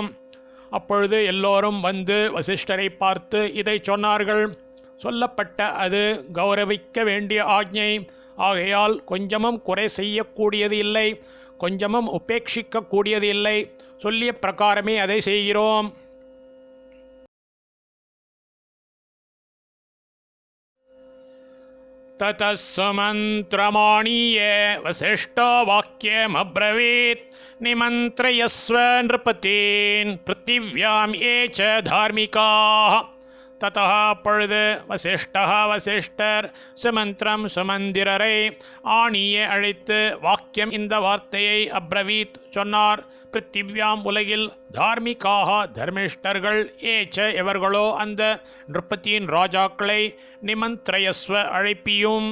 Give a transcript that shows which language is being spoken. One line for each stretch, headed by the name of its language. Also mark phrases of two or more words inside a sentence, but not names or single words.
Tamil: அப்பொழுது எல்லோரும் வந்து வசிஷ்டரை பார்த்து இதை சொன்னார்கள். சொல்லப்பட்ட அது கௌரவிக்க வேண்டிய ஆக்ஞை ஆகையால் கொஞ்சமும் குறை செய்யக்கூடியது இல்லை, கொஞ்சமும் உபேட்சிக்கக்கூடியது இல்லை. சொல்லிய பிரகாரமே அதை செய்கிறோம்.
Sanskrit: ततः सुमन्त्रमाणीय वसिष्ठो वाक्यमब्रवीत् निमन्त्रयस्व नृपतीन् पृथिव्यां ये च धार्मिकाः.
Tamil: ततः அப்பொழுது வசிஷ்டர் சுமந்திரம் சுமந்திரரை ஆணிய அழைத்து வாக்கியம் இந்த வார்த்தையை அப்ரவீத் சொன்னார். பிருத்திவ்யாம் உலகில் தார்மிகாக தர்மிஷ்டர்கள் ஏச்ச எவர்களோ அந்த நிருபத்தியின் ராஜாக்களை நிமந்திரயஸ்வ அழைப்பியும்.